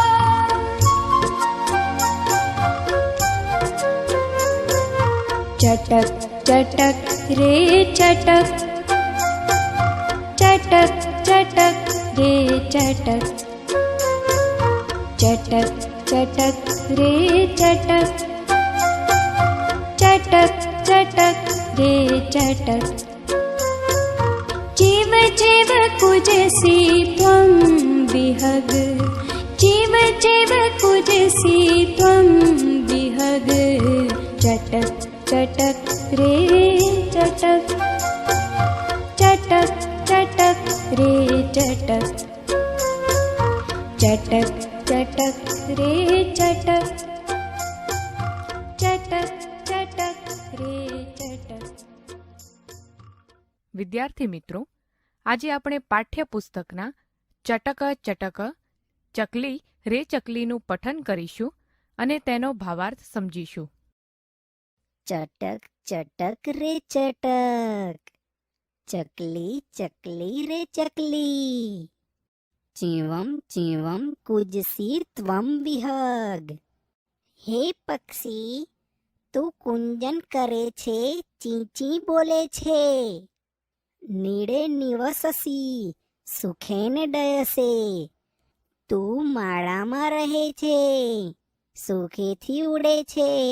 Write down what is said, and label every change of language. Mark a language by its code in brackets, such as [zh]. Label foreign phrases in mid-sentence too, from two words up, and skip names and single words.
[sa] चटक चटक रे चटक चटक चटक रे चटक चटक चटक रे चटक चटक चटक रे चटक जीव जीव कुजसी त्वं विहग जीव जीव कुजसी त्वं विहग चटक चटक रे चटक चटक चटक रे चटक चटक चटक रे चटक चटक चटक रे चटक. [gu] વિદ્યાર્થી મિત્રો, આજે આપણે પાઠ્યપુસ્તકના ચટક ચટક ચકલી રે ચકલીનું પઠન કરીશું અને તેનો ભાવાર્થ સમજીશું. [sa] चटक चटक रे चटक चकली चकली रे चकली चीवम चीवम कुजसी त्वं विहग हे पक्षी [gu] તું કુંજન કરે છે, ચીંચી બોલે છે. [sa] नीडे निवससि, सुखेन डयसे. [gu] તું માળામાં રહે છે, સુખેથી ઉડે છે.